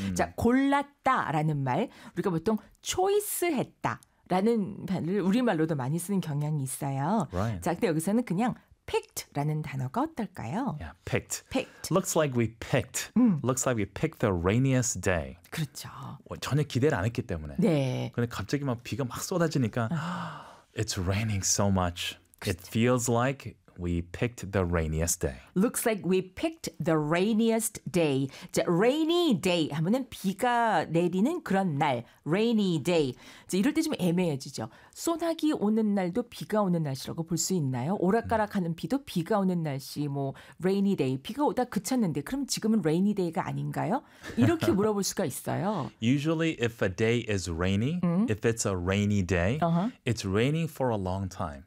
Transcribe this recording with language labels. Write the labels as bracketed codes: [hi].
[ko] 자, 골랐다라는 말, 우리가 보통 choice했다라는 말을 우리말로도 많이 쓰는 경향이 있어요. [en] Right. [ko] 자, 근데 여기서는 그냥 picked라는 단어가 어떨까요? [en] Yeah, picked. Picked. Looks like we picked. Looks like we picked the rainiest day. [ko] 그렇죠. 전혀 기대를 안 했기 때문에. 네. 근데 갑자기 막 비가 막 쏟아지니까 [en] it's raining so much. It feels like we picked the rainiest day. Looks like we picked the rainiest day. 자, rainy day [ko] 하면은 비가 내리는 그런 날. [en] Rainy day. [ko] 자, 이럴 때 좀 애매해지죠. 소나기 오는 날도 비가 오는 날씨라고 볼 수 있나요? 오락가락하는 비도 비가 오는 날씨, 뭐 rainy day. 비가 오다 그쳤는데 그럼 지금은 rainy day가 아닌가요? 이렇게 물어볼 수가 있어요. [en] Usually if a day is rainy, if it's a rainy day, it's raining for a long time.